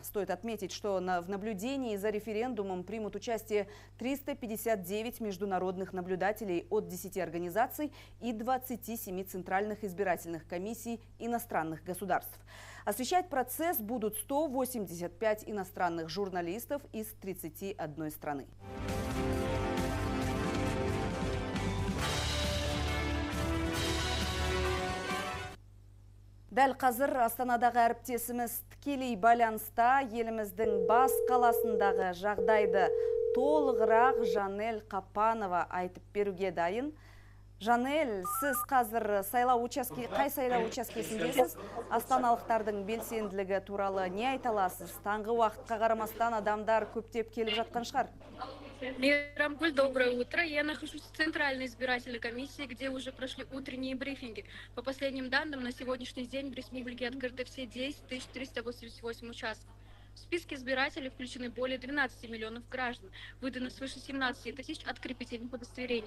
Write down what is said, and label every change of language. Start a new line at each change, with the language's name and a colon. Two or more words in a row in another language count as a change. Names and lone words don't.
Russian: Стоит отметить, что в наблюдении за референдумом примут участие 359 международных наблюдателей от 10 организаций и 27 центральных избирательных комиссий иностранных государств. Освещать процесс будут 185 иностранных журналистов из 31 страны.
Kazakh: Дәл қазір Астанадағы әріптесіміз тікелей байланыста. Еліміздің бас қаласындағы жағдайды толығырақ Жанель Қапанова айтып беруге дайын. Жанель, сіз қазір қай сайлау учаскесіндесіз? Астаналықтардың белсенділігі туралы не айта аласыз? Таңғы уақытқа қарамастан адамдар көптеп келіп жатқан шығар.
Russian: Мирамгуль, доброе утро. Я нахожусь в Центральной избирательной комиссии, где уже прошли утренние брифинги. По последним данным, на сегодняшний день в республике открыты все 10 488 участков. В списке избирателей включены более 12 миллионов граждан. Выдано свыше 17 тысяч открепительных удостоверений.